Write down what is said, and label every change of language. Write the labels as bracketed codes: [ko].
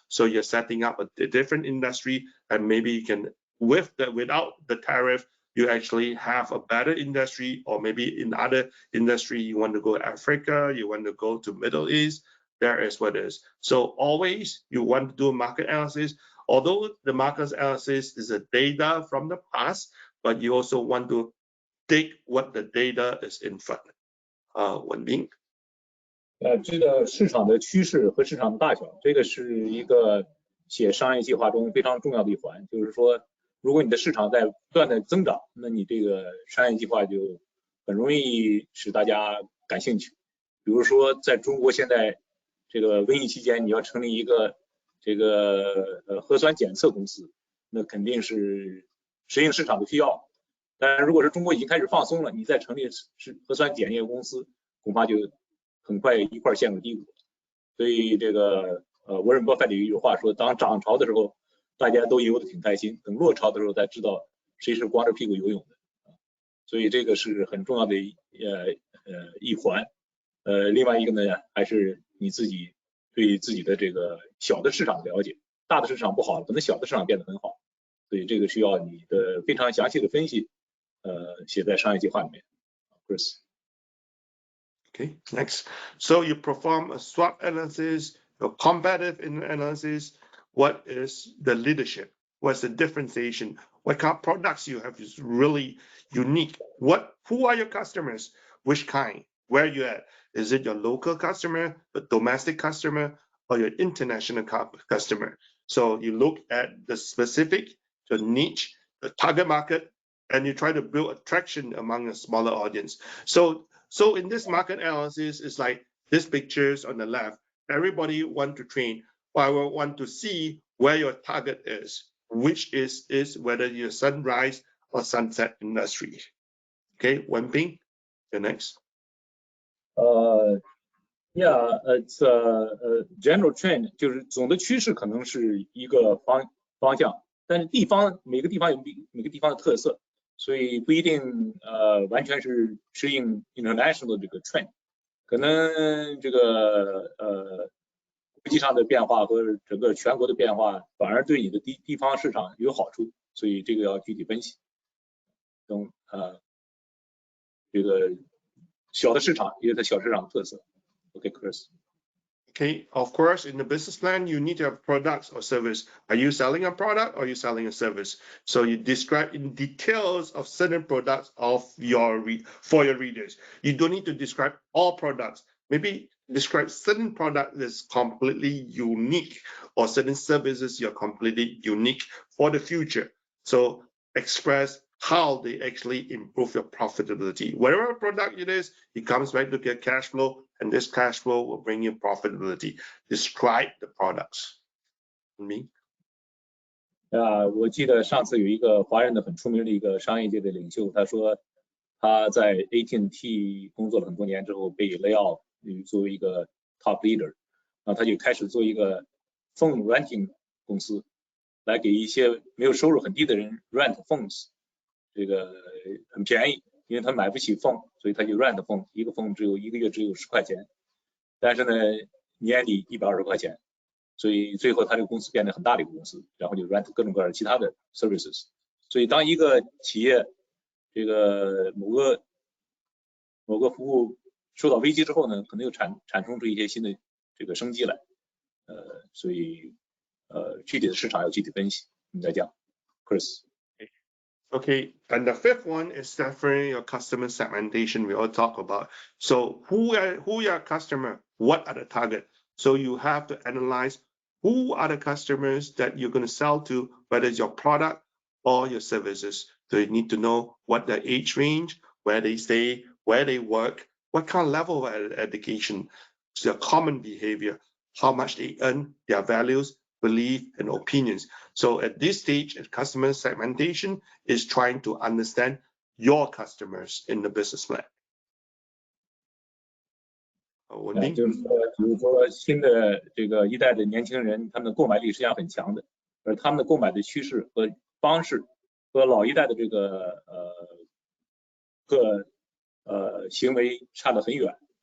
[en] So you're setting up a different industry, and maybe you can, without the tariff, you actually have a better industry, or maybe in other industry, you want to go to Africa, you want to go to Middle East, there is what it is. So always you want to do a market analysis, although the market analysis is a data from the past, but you also want to take what the data is in front. [zh] 文斌。这个市场的趋势和市场的大小，这个是一个写商业计划中非常重要的一环。就是说，如果你的市场在不断的增长，那你这个商业计划就很容易使大家感兴趣。比如说，在中国现在这个瘟疫期间，你要成立一个这个核酸检测公司，那肯定是适应市场的需要。但如果是中国已经开始放松了，你再成立核酸检验公司，恐怕就很快一块陷入低谷。所以这个沃伦·巴菲特有一句话说，当涨潮的时候，大家都游得挺开心，等落潮的时候才知道谁是光着屁股游泳的。所以这个是很重要的一环。另外一个呢，还是你自己对自己的这个小的市场了解，大的市场不好，可能小的市场变得很好。所以这个需要你的非常详细的分析，写在商业计划里面。 [en] Chris. Okay, next. So you perform a SWOT analysis, a competitive analysis. What is the leadership? What's the differentiation? What kind of products you have is really unique. Who are your customers? Which kind? Where you at? Is it your local customer, a domestic customer, or your international customer? So you look at the specific, the niche, the target market, and you try to build attraction among a smaller audience. So in this market analysis, it's like these pictures on the left. Everybody want to train, or I want to see where your target is, which is whether you're sunrise or sunset industry. Okay, Wenping, you're next. Yeah, it's a general trend， [zh] 就是总的趋势可能是一个方向，但是每个地方有每个地方的特色，所以不一定完全是适应 international 这个 trend， 可能这个国际上的变化和整个全国的变化反而对你的地方市场有好处，所以这个要具体分析。这个小的市场也有它小市场的特色。 [en] Okay, Chris. Okay, of course, in the business plan, you need to have products or service. Are you selling a product or are you selling a service? So you describe in details of certain products for your readers. You don't need to describe all products. Maybe describe certain product that's completely unique, or certain services you're completely unique for the future. So express how they actually improve your profitability. Whatever product it is, it comes back to get cash flow, and this cash flow will bring you profitability. Describe the products. Me? [zh] 我记得上次有一个华人的很出名的一个商业界的领袖，他说他在 AT&T 工作了很多年之后被 [en] lay off， [zh] 作为一个 [en] top leader， [zh] 然后他就开始做一个 [en] phone renting [zh] 公司，来给一些没有收入很低的人 [en] rent phones， [zh] 这个很便宜，因为他买不起 phone， 所以他就 rent phone， 一个 phone 一个月只有10块钱，但是呢年底120块钱。所以最后他这个公司变得很大的一个公司，然后就 rent 各种各样的其他的 services。所以当一个企业这个某个服务受到危机之后呢，可能又产生出一些新的这个生机来。所以具体的市场要具体分析，你再讲 ，Chris。 [en] Okay, and the fifth one is definitely your customer segmentation we all talk about. So who are your customer? What are the target? So you have to analyze who are the customers that you're going to sell to, whether it's your product or your services. So you need to know what their age range, where they stay, where they work, what kind of level of education, their common behavior, how much they earn, their values, belief, and opinions. So at this stage, customer segmentation is trying to understand your customers in the business plan. [zh] 就是说，比如说新的这个一代的年轻人，他们的购买力实际上很强的，而他们的购买的趋势和方式和老一代的这个行为差得很远。